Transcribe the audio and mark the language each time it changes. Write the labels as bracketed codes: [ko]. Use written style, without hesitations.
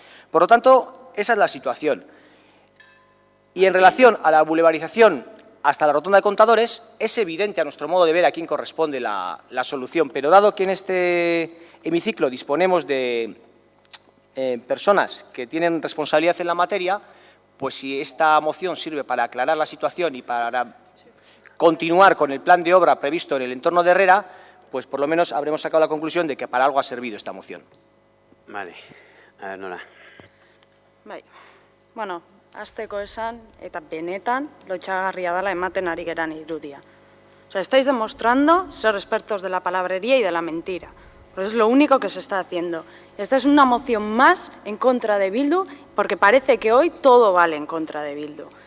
[es] Por lo tanto, esa es la situación. Y en relación a la boulevarización hasta la rotonda de Contadores, es evidente a nuestro modo de ver a quién corresponde la solución, pero dado que en este hemiciclo disponemos de personas que tienen responsabilidad en la materia, pues si esta moción sirve para aclarar la situación y para continuar con el plan de obra previsto en el entorno de Herrera, pues por lo menos habremos sacado la conclusión de que para algo ha servido esta moción. Vale. A ver, Nora. [eu] Bai. Bueno, hasteko esan, eta benetan, lotxagarria dela ematen ari geran irudia. [es] O sea, estáis demostrando ser expertos de la palabrería y de la mentira. Pues es lo único que se está haciendo. Esta es una moción más en contra de Bildu, porque parece que hoy todo vale en contra de Bildu.